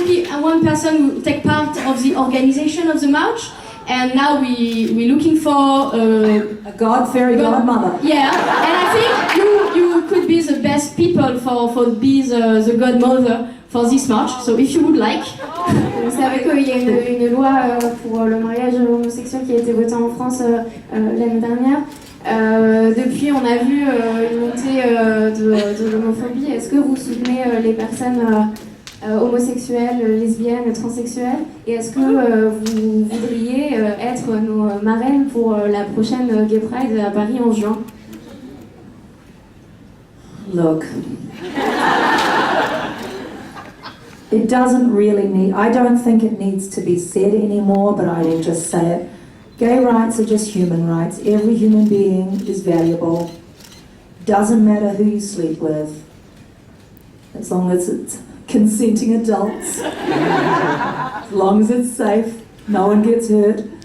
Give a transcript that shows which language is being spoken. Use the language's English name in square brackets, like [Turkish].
[English] I'm one person who take part of the organization of the march, and now we're looking for A God-fearing godmother. Yeah, and I think you could be the best people for be the godmother for this march. So if you would like. [French] Vous savez qu'il y a une loi pour le mariage homosexuel qui a été votée en France l'année dernière. Depuis, on a vu une montée de l'homophobie. Est-ce que vous soutenez les personnes homosexuelles, lesbiennes, transsexuelles? Et est-ce que vous voudriez être nos marraines pour la prochaine Gay Pride à Paris en juin? [English] Look, it doesn't really I don't think it needs to be said anymore, but I will just say it. Gay rights are just human rights. Every human being is valuable. Doesn't matter who you sleep with, as long as it's consenting adults, as long as it's safe, no one gets hurt.